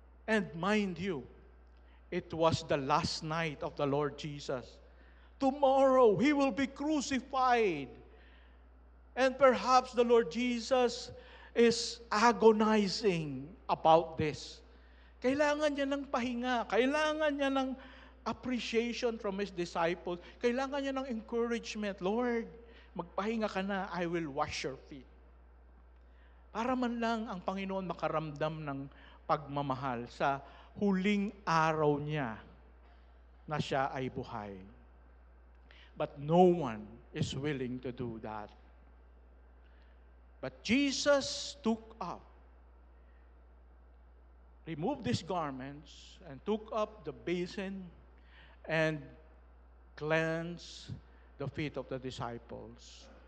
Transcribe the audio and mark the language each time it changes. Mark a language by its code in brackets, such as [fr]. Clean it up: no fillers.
[en] And mind you, it was the last night of the Lord Jesus. Tomorrow, He will be crucified. And perhaps the Lord Jesus is agonizing about this. [tl] Kailangan niya ng pahinga. Kailangan niya ng [en] appreciation from His disciples. [tl] Kailangan niya ng [en] encouragement. Lord, [tl] magpahinga ka na, [en] I will wash your feet. [tl] Para man lang ang Panginoon makaramdam ng pagmamahal sa huling araw niya na siya ay buhay. [en] But no one is willing to do that. But Jesus removed his garments and took up the basin and cleansed the feet of the disciples.